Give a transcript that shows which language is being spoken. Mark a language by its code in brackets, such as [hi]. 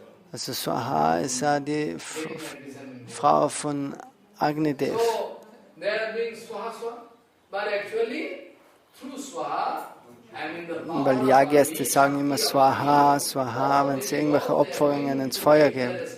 [de] Also Swaha ist ja die Frau von Agnidev. [en] they are doing swaha swaha. But actually, through swaha, [de] Weil Yagyas, die sagen immer Swaha, Swaha, wenn sie irgendwelche Opferungen ins Feuer geben.